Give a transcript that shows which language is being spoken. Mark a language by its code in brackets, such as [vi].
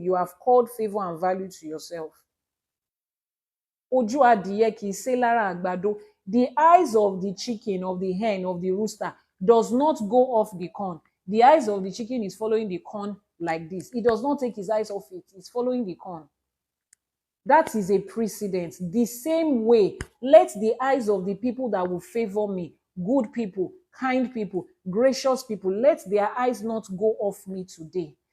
[en] You have called favor and value to yourself. [yo] Ojú adìyẹ kì í sé lára àgbàdo. [en] The eyes of the chicken, of the hen, of the rooster does not go off the corn. The eyes of the chicken is following the corn like this. It does not take his eyes off it. It's following the corn. That is a precedent. The same way, let the eyes of the people that will favor me, good people, kind people, gracious people, let their eyes not go off me today.